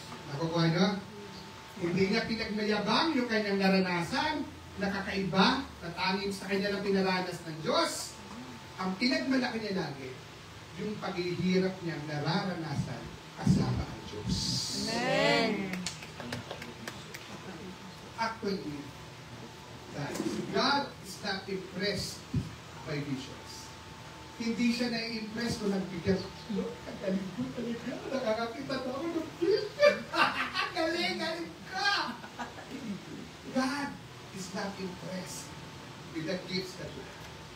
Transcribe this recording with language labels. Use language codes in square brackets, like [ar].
[tl] Nakukuha niyo? Hindi niya pinagmayabang yung kanyang naranasan, nakakaiba, natangin sa kanya lang pinaranas ng Diyos. Ang pinagmalaki niya lagi, yung paghihirap niyang nararanasan kasama ang Diyos. Amen. [en] Actually, guys, God is not impressed by visions. [tl] Hindi siya na-impress kung nagbigyan. Galing ko talaga. Nakakakita na ako ng vision. Galing ka! [en] God is not impressed with the gifts that we have.